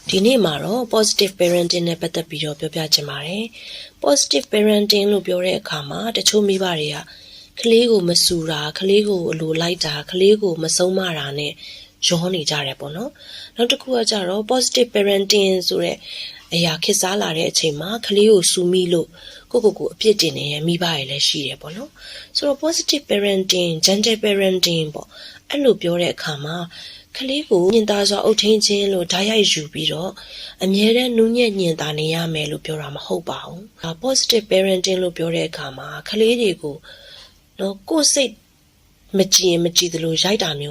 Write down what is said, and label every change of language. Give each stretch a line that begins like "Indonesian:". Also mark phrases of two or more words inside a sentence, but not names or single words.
Burmese: ဒီနေ့မှာတော့
English: positive parenting
Burmese: နဲ့ပတ်သက်ပြီးတော့ပြောပြချင်ပါတယ်
English: positive parenting
Burmese: လို့ပြောတဲ့အခါမှာတချို့မိဘတွေကကလေးကိုမဆူတာကလေးကိုအလိုလိုက်တာကလေးကိုမဆုံးမတာနဲ့ရောနေကြတယ်ပေါ့နော်နောက်တစ်ခုကကြတော့
English: positive parenting
Burmese: ဆိုတဲ့အရာခေတ်စားလာ တဲ့အချိန်မှာကလေးကိုဆူမိလို့ကိုအပြစ်တင်နေရဲ့မိဘတွေလည်းရှိတယ်ပေါ့နော်ဆိုတော့
English: positive parenting gentle parenting
Burmese: ပေါ့အဲ့လိုပြောတဲ့အခါမှာကလေးကိုညင်သားစွာအုပ်ထိန်ခြင်းလို့ဓာတ်ရိုက်ယူပြီးတော့ အမြဲတမ်းနူးညံ့ညင်သာနေရမယ်လို့ပြောတာမဟုတ်ပါဘူး။
English: positive parenting
Burmese: လို့ပြောတဲ့အခါမှာကလေးတွေကိုနော်ကိုယ်စိတ်မကြည်သလိုရိုက်တာမျိုး